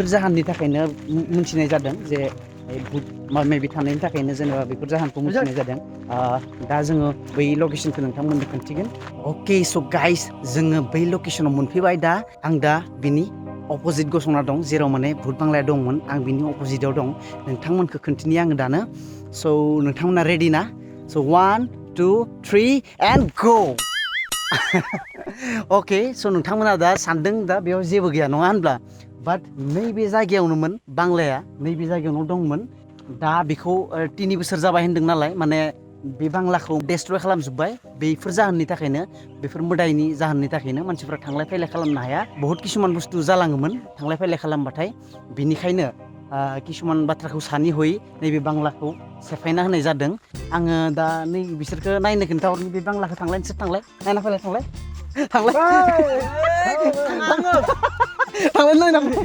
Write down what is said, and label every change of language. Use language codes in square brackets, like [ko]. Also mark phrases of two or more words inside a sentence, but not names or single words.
[brx] जाहोननि थाखायनो मिथिनाय जादों जे भूत माबा थानायनि थाखायनो जेनेबा बेफोर जाहोनखौ मिथिनाय जादों दा जोङो बै लकेशनखौ नोंथांमोननो खोन्थिगोन अके [en] so guys [brx] जोङो बै लकेशनाव मोनफैबाय दा आं दा बिनि अपोजिट गसंना दं जेराव माने भूत बांलाया दंमोन आं बिनि अपोजिटआव दं नोंथांमोनखौ खोन्थिनि आङो दानो स' नोंथांमोना रेडि ना स' 1 2 3 [en] and go [brx] अके स' नोंथांमोना दा सानदों दा बेयाव जेबो गैया नङा होनब्ला बाट नैबे जायगायावनोमोन बांलाया नैबे जायगायावनो दंमोन दा बेखौ 3 बोसोर जाबाय होनदों नालाय माने बे बांलाखौ डेस्ट्रय खालामजोब्बाय बेफोर जाहोननि थाखायनो बेफोर मोदायनि जाहोननि थाखायनो मानसिफ्रा थांलाय फैलाय खालामनो हाया बहुत किसुमान बुस्थु जालाङोमोन थांलाय फैलाय खालामबाथाय बिनिखायनो किसुमान बाथ्राखौ सानि हयै नैबे बांलाखौ सेफायना होनाय जादों आङो दा नै बिसोरखौ नायनो खोन्थाहरनि बे बांलाखौ थांलाय नोंसोर थांलाय नायना फैलाय थांलाय नायना